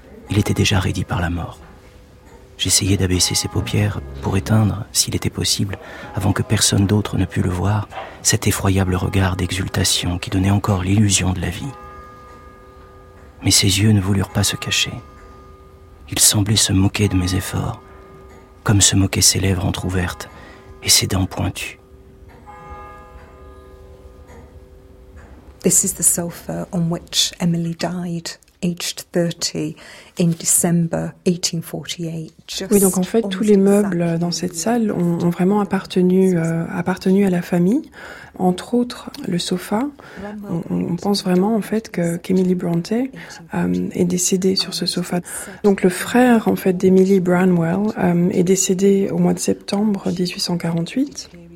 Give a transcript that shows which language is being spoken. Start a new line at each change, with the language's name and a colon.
French: Il était déjà raidi par la mort. J'essayais d'abaisser ses paupières pour éteindre, s'il était possible, avant que personne d'autre ne pût le voir, cet effroyable regard d'exultation qui donnait encore l'illusion de la vie. Mais ses yeux ne voulurent pas se cacher. Ils semblaient se moquer de mes efforts, comme se moquaient ses lèvres entrouvertes et ses dents pointues.
English: This is the sofa on which Emily died, aged 30, in December 1848.
French: Oui, donc en fait, tous les meubles dans cette salle ont vraiment appartenu à la famille. Entre autres, le sofa. On pense vraiment en fait qu'Emily Brontë est décédée sur ce sofa. Donc le frère en fait d'Emily Branwell est décédé au mois de septembre 1848.